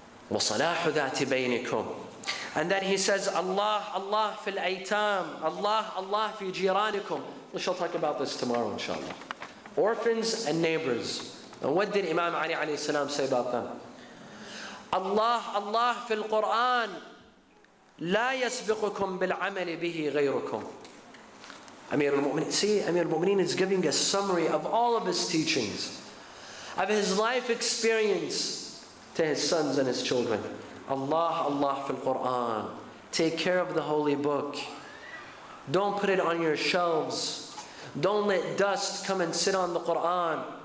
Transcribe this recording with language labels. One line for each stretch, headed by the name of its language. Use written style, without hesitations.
Arabic: وَصَلَاحُ ذَاتِ بَيْنِكُمْ.
English: And then he says,
Arabic: Allah, Allah fil aytam. Allah, Allah fi jiranikum.
English: We shall talk about this tomorrow, inshallah. Orphans and neighbors. And what did Imam Ali alayhi salam say about them?
Arabic: Allah, Allah fil Quran. لا يسبقكم بالعمل به غيركم.
English: Amir al-Mu'mineen, see, Amir al-Mu'mineen is giving a summary of all of his teachings, of his life experience to his sons and his children.
Arabic: Allah, Allah fil Quran.
English: Take care of the holy book. Don't put it on your shelves. Don't let dust come and sit on the Quran.